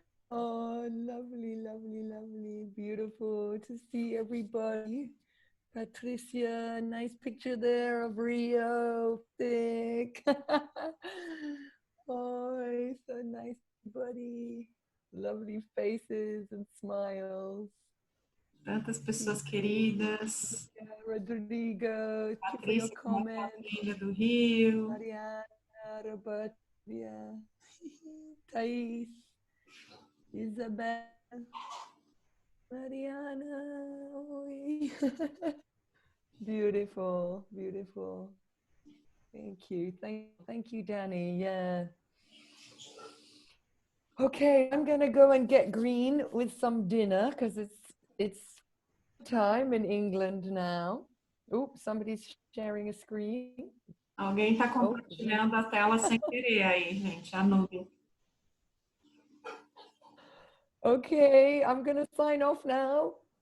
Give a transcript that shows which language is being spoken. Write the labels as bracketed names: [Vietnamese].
[English] Oh, lovely, lovely, lovely. Beautiful to see everybody. Patricia, nice picture there of Rio. Thick. Oh, so nice, buddy. Lovely faces and smiles. [Portuguese] Tantas pessoas queridas. [English] Rodrigo, thank you for your [Portuguese] Patrícia, uma [English] comment. [Portuguese] foto linda do Rio. Mariana, Roberta, Thais, Isabel, Mariana. Oi. [English] Beautiful, beautiful. Thank you. Thank you, Danny. Yeah. Okay, I'm gonna go and get green with some dinner because it's time in England now. Oops, somebody's sharing a screen. [Portuguese] Alguém está compartilhando a tela sem querer aí, gente. A Núbia. [English] Okay, I'm gonna sign off now.